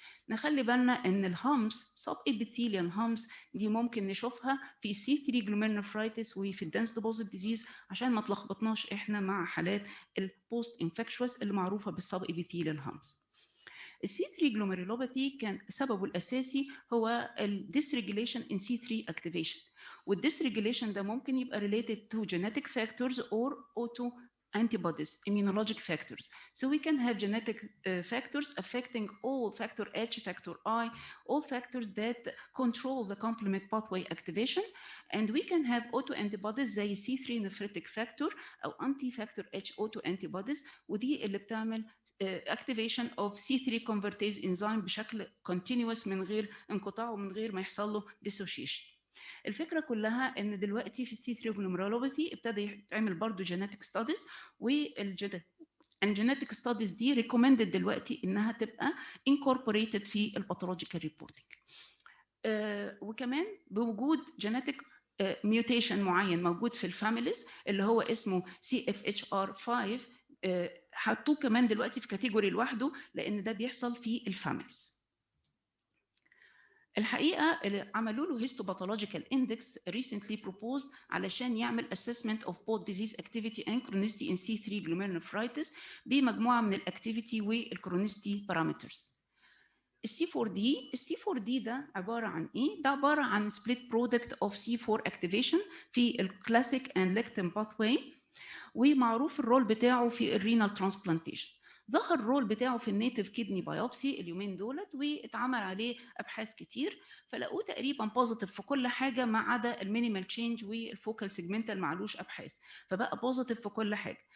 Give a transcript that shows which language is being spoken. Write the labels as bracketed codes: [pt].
[ar] نخلي بالنا ان الهامس subepithelial humps دي ممكن نشوفها في C3 glomerulonephritis وفي الdense deposit disease عشان ما تلخبطناش احنا مع حالات البوست انفكشوس اللي معروفه بالsubepithelial humps. الC3 glomerulopathy كان سببه الاساسي هو الديسريجيليشن in C3 activation، والديسريجيليشن ده ممكن يبقى related to genetic factors or auto antibodies, immunologic factors. [en] So we can have genetic factors affecting all factor H, factor I, all factors that control the complement pathway activation. And we can have autoantibodies زي C3 nephritic factor أو anti-factor H autoantibodies، ودي اللي بتعمل activation of C3 convertase enzyme بشكل continuous من غير انقطاع ومن غير ما يحصل له dissociation. [ar] الفكره كلها ان دلوقتي في C3 glomerulopathy ابتدى يتعمل برضو genetic studies، والgenetic studies دي recommended دلوقتي انها تبقى incorporated في الباثولوجيكال ريبورتنج. وكمان بوجود genetic mutation معين موجود في الفاميليز اللي هو اسمه CFHR5، حطوه كمان دلوقتي في كاتيجوري لوحده لان ده بيحصل في الفاميليز. الحقيقه عملوا له histopathological index recently proposed علشان يعمل assessment of both disease activity and chronicity in C3 glomerulonephritis بمجموعه من الاكتيفيتي والكرونيستي parameters. الC4D ده عباره عن ايه؟ ده عباره عن split product of C4 activation في الكلاسيك and lectin pathway، ومعروف الرول بتاعه في الرينال ترانسبلانتيشن. ظهر الرول بتاعه في النيتيف كيدني بايوبسي اليومين دولت، واتعمل عليه ابحاث كتير، فلقوه تقريبا بوزيتيف في كل حاجه ما عدا المينيمال تشينج والفوكال سيجمنتال معلوش ابحاث، فبقى بوزيتيف في كل حاجه.